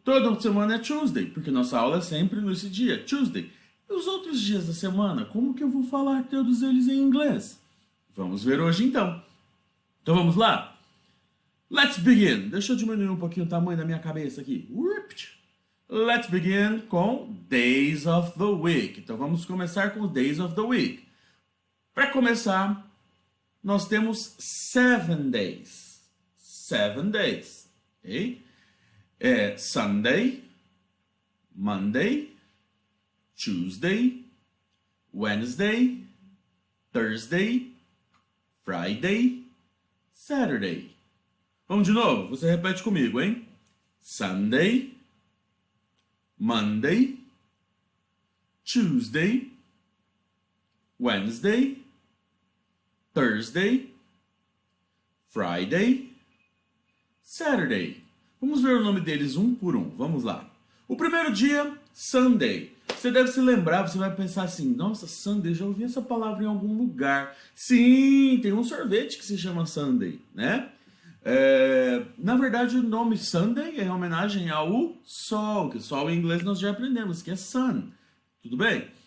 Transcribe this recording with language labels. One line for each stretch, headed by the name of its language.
Portuguese: Toda semana é Tuesday, porque nossa aula é sempre nesse dia, Tuesday. E os outros dias da semana, como que eu vou falar todos eles em inglês? Vamos ver hoje então. Então vamos lá?
English: Let's begin.
Portuguese: Deixa eu diminuir um pouquinho o tamanho da minha cabeça aqui.
English: Let's begin
Portuguese: com
English: Days of the Week.
Portuguese: Então vamos começar com os
English: Days of the Week.
Portuguese: Para começar, nós temos 7 days.
English: 7 days. Okay? Sunday, Monday, Tuesday, Wednesday, Thursday, Friday, Saturday.
Portuguese: Vamos de novo? Você repete comigo, hein? Sunday, Monday, Tuesday, Wednesday, Thursday, Friday, Saturday. Vamos ver o nome deles um por um. Vamos lá. O primeiro dia, Sunday. Você deve se lembrar, você vai pensar assim, nossa, Sunday, já ouvi essa palavra em algum lugar. Sim, tem um sorvete que se chama Sunday, né? Na verdade, o nome Sunday é em homenagem ao sol, que sol em inglês nós já aprendemos, que é sun. Tudo bem?